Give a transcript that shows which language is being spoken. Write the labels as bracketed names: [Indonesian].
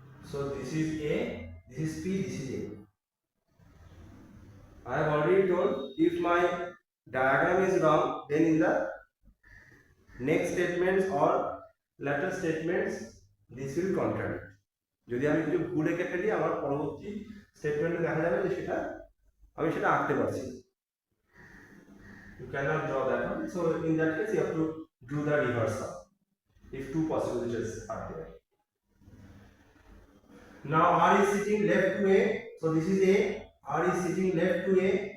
[English] So this is A, this is P, this is A. I have already told, if my diagram is wrong, then in the next statements or later statements this will contradict. [Bangla] যদি আমি কিছু ভুল এঁকে ফেলি আমার পরবর্তী স্টেটমেন্টে দেখা যাবে যে সেটা আমি সেটা আঁকতে পারছি। [English] You cannot draw that one. So in that case you have to do the reversal if two possibilities are there. Now R is sitting left to A, so this is A. R is sitting left to A.